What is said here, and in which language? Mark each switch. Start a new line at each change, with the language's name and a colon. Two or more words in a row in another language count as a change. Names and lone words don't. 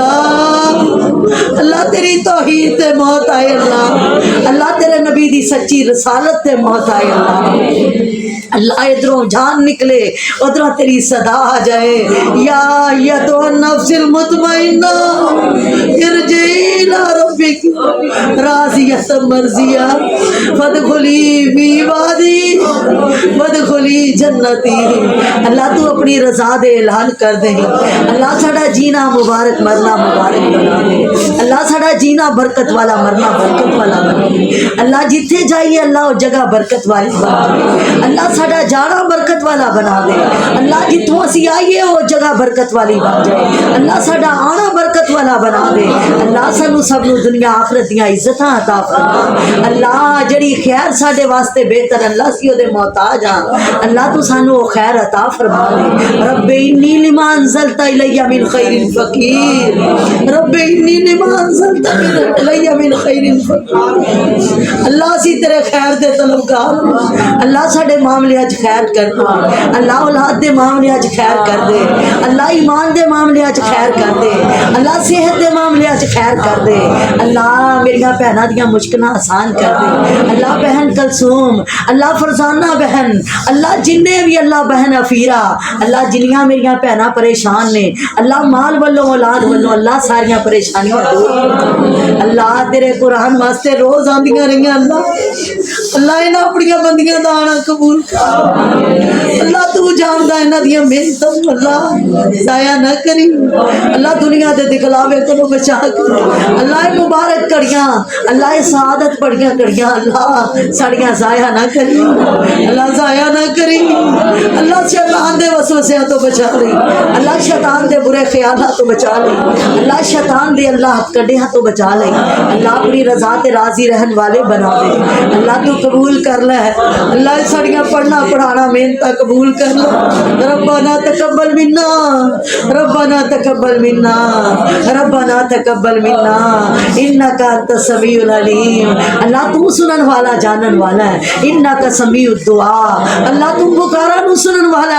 Punjabi: اللہ اللہ، تیری توحید تے موت آئے اللہ، اللہ تیرے نبی دی سچی رسالت تے موت آئے اللہ، اللہ ادھروں جان نکلے ادھروں تیری صدا آ جائے
Arabic: یا ایتھا النفس المطمئنہ ارجعی إلى ربك راضية مرضية فادخلی فی عبادی وادخلی جنتی.
Punjabi: اللہ تو اپنی رضا دے اعلان کر دے. اللہ ساڈا جینا مبارک مرنا مبارک بنا دے. اللہ ساڈا جینا برکت والا مرنا برکت والا بنا دے. اللہ جتھے جائیے اللہ وہ جگہ برکت والی بنا دے. اللہ ساڈا جانا برکت والا بنا دے. اللہ جتھوں اسی آئیے وہ جگہ برکت والی بن جائے. اللہ ساڈا آنا برکت والا بنا دے. اللہ سانو سب نو دنیا آخرت دیاں عزتاں عطا فرما. اللہ جڑی خیر ساڈے واسطے بہتر اللہ سی او دے محتاج ہاں. اللہ تو سانو خیر عطا فرما دے.
Arabic: رب انی لما انزلت الی من خیر فقیر. رب انی لما انزلت الی من خیر فقیر.
Punjabi: اللہ سی تیرے خیر دے طلبگار. اللہ ساڈے معاملے اچ خیر کر دے. اللہ اولاد دے معاملے اچ خیر کر دے. اللہ ایمان دے معاملے اچ خیر کر دے. اللہ صحت دے معاملے اچ خیر کر دے. اللہ میری بہناں دیاں مشکلاں آسان کر دے. اللہ بہن کلثوم, اللہ فرزانہ بہن, اللہ جننے بھی اللہ بہن افیرا, اللہ جنیاں میریاں بہناں پریشان نے, اللہ مال والوں اولاد والوں اللہ ساریاں پریشانیاں دور کر. اللہ تیرے قرآن واسطے روز آندیاں رہیاں. اللہ انہاں اپنیاں بندیاں دا آنا قبول کر. اللہ تو جاندا انہاں دیاں محنتاں اللہ ضائع نہ کری. اللہ دنیا دے دکھلاوے کو بچا کر. اللہ مبارک کڑیاں, اللہ سعادت بڑیاں کڑیاں اللہ ساڑیاں ضائع نہ کری. اللہ ضائع نہ کری. اللہ شیطان دے وسوسیاں تو بچا لے. اللہ شیطان دے برے خیالات تو بچا لے. اللہ شیطان دے اللہ ہتھ کڈیاں تو بچا لے. اللہ اپنی رضا تے راضی رہن والے بنا دے. اللہ تو قبول کر لے. اللہ ساڑیاں پڑھنا پڑھانا محنت قبول کر لے.
Arabic: ربنا تقبل منا, ربنا تقبل منا, ربنا تقبل منا انک انت السمیع العلیم.
Punjabi: اللہ تو سنن والا جانن والا ہے.
Arabic: انک سمیع الدعاء.
Punjabi: اللہ تو پکارا نو سنن والا ہے.